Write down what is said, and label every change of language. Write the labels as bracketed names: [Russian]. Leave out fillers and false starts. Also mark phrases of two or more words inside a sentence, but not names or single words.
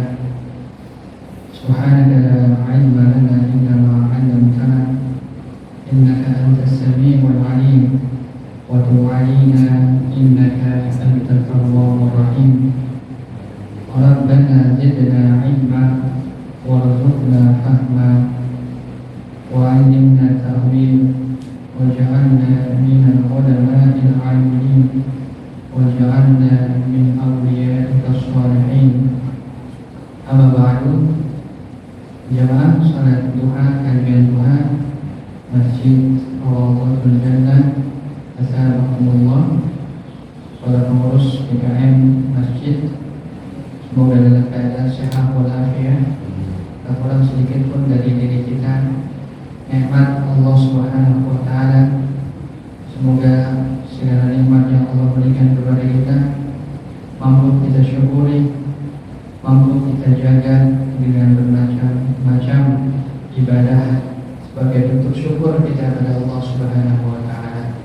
[Arabic] سبحانك لا علم لنا إلا ما علمتنا إنك أنت السميع العليم وتب علينا إنك أنت التواب الرحيم. ربنا زدنا علما وارزقنا فهما وعلمنا التأويل واجعلنا من العلماء العاملين واجعلنا من أوليائك الصالحين. أما بعد. [Indonesian] Jamaah salat duha kajian duha Masjid Rawdatul Jannah, assalamualaikum. Para pengurus PKM Masjid, semoga dalam keadaan sehat walafiat. Kurang sedikit pun dari diri kita nikmat Allah [Arabic] سبحانه وتعالى. [Indonesian] Semoga segala nikmat yang Allah berikan kepada kita mampu kita syukuri, mampu kita jaga dengan bermacam-macam ibadah sebagai bentuk syukur kita kepada Allah [Arabic] سبحانه وتعالى.